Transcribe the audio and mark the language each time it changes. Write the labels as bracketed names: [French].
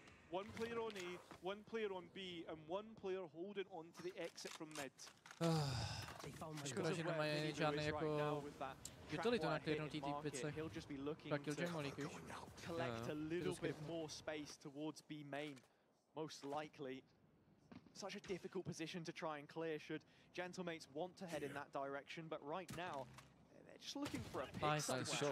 [English] One player on A, one player on B, and one player holding on to the exit from mid. [Czech] Škoda, že nemají žádný jako utilitu na clearnutý tý picech. Tak killjoy molík, víš? [English] Collect a little bit more space towards B main, most likely. Such a difficult position to try and clear should Gentlemates want to head in that direction, but right now they're just looking for a pick somewhere.